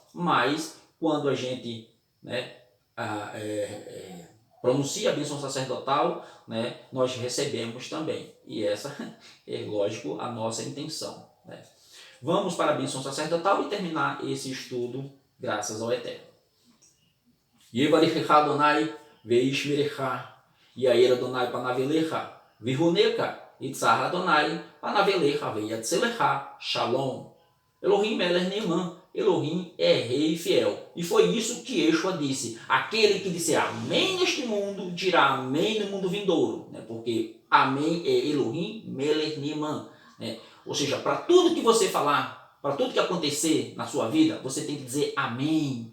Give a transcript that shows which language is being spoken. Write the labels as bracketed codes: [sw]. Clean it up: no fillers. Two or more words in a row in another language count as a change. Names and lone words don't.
[pt] Mas quando a gente pronuncia a bênção sacerdotal, nós recebemos também. E essa é, lógico, a nossa intenção. Vamos para a bênção sacerdotal e terminar esse estudo graças ao Eterno. [he] יברכך אדני וישמרך יאר אדני פניו אליך ויחנך ישא אדני פניו אליך וישם לך שלום. אלהים מלך נאמן, [pt] Elohim é rei fiel. E foi isso que Yeshua disse. Aquele que disser amém neste mundo, dirá amém no mundo vindouro. Porque amém é [he] אלהים מלך נאמן. [pt] Ou seja, para tudo que você falar, para tudo que acontecer na sua vida, você tem que dizer amém.